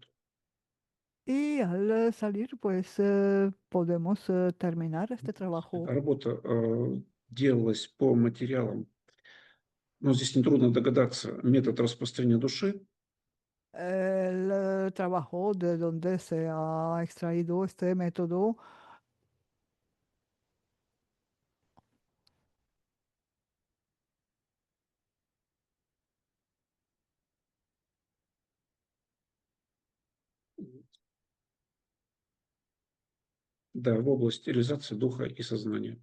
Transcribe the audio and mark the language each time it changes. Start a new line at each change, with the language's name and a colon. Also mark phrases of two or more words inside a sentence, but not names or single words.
Spanish: Y al salir, pues podemos terminar este trabajo.
Russian: Работа делалась по материалам, но здесь нетрудно догадаться, метод распространения души.
Spanish: El trabajo de donde se ha extraído este método.
Russian: Да, в область реализации духа и сознания.